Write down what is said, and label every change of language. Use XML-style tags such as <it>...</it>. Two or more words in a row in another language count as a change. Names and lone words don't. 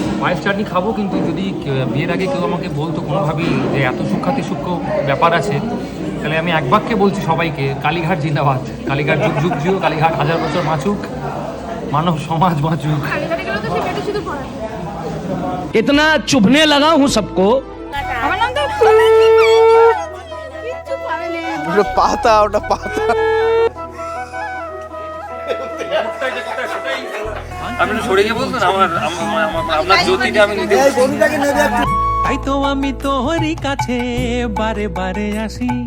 <bn>পায়েস চাটনি খাবো, কিন্তু যদি বিয়ের আগে কেউ আমাকে বলতো কোনোভাবেই যে এত সূক্ষ্মাতি সূক্ষ্ম ব্যাপার আছে, তাহলে আমি এক বাক্যে বলছি সবাইকে, কালীঘাট জিন্দাবাদ, কালীঘাট যুগ যুগ জিও, কালীঘাট 1000 বছর বাঁচুক, মানব সমাজ বাঁচুক।</bn> <hi>इतना चुभने लगा हूँ सबको।</hi> <bn>ওটা পাতা, ওটা পাতা। আপনি সরে গিয়ে বলতেন আপনার জ্যোতিটা আমি নিতে। তাই তো আমি তোরই কাছে বারে বারে আসি।</bn>